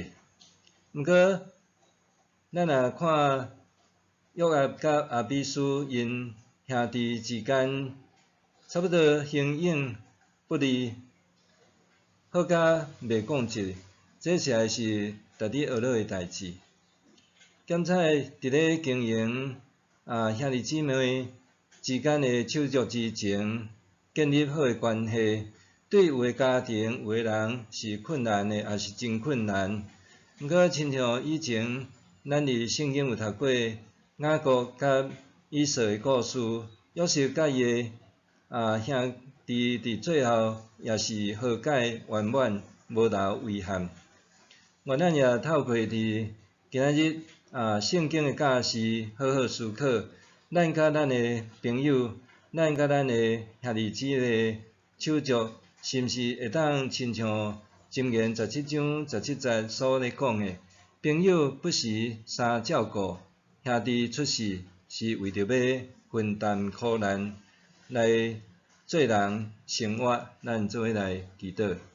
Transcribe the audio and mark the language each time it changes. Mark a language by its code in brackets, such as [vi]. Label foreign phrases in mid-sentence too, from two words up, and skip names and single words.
[nan] 毋过，咱若看约押甲阿比斯因兄弟之间，差不多形影不离，好甲袂讲一，这实在是值得学乐的代志。兼且伫咧经营兄弟姊妹之间的手足之情，建立好的关系，对有的家庭、有的人是困难的，也是真困难。毋过，亲像以前咱伫圣经有读过雅各甲以扫的故事，约瑟甲伊的兄弟伫最后也是和解圆满，无留遗憾。愿咱也透过伫今仔日圣经的教示，好好思考，咱甲咱的朋友，咱甲咱的兄弟姊妹手足，是毋是会当亲像箴言17章17节所咧讲的，朋友不时照顾，兄弟出事是为着要分担苦难，来做人生活，咱做伙来祈祷。